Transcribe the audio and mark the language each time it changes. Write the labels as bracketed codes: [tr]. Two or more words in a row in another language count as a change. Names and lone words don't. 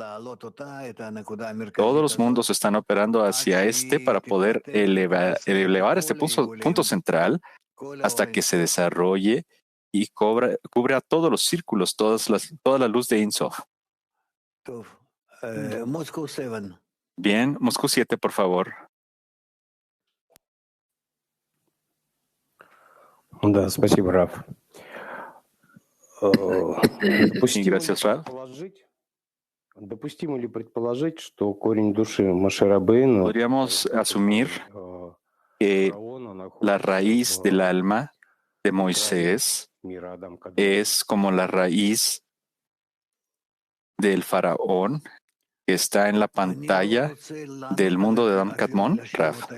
[es] Todos los mundos están operando hacia este para poder elevar este punto central hasta que se desarrolle y cubra todos los círculos, toda la luz de Ein Sof. Bien, Moscú 7, por favor. [ru] Да, спасибо, Раф. [es] Sí, gracias, Rav. [ru] Допустимо ли предположить, что корень души Моше Рабейну [es] Podríamos asumir que la raíz del alma de Moisés [ru] мира Адам Кадмон [es] es como la raíz del faraón que está en la pantalla del mundo de Adam Kadmon, Rav.